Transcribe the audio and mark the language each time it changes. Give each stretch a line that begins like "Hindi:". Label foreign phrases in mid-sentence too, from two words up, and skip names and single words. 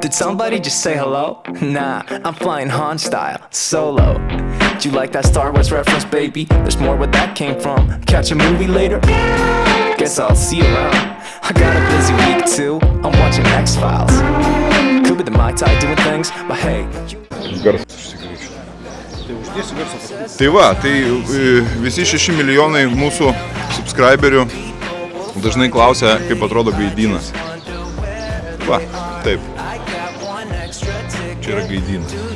English: Did somebody just say hello? Nah, I'm flying Han style, solo. Do you like that Star Wars reference, baby? There's more where that came from. Catch a movie later? Guess I'll see you around. I got a busy week too, I'm watching X-Files. Could be the Mai Tai doing things, but hey.
Lithuanian: Tai va, tai visi 6 milijonai mūsų subscriberių dažnai klausia, kaip atrodo gaidynas. Va, taip. Čia yra gaidynas.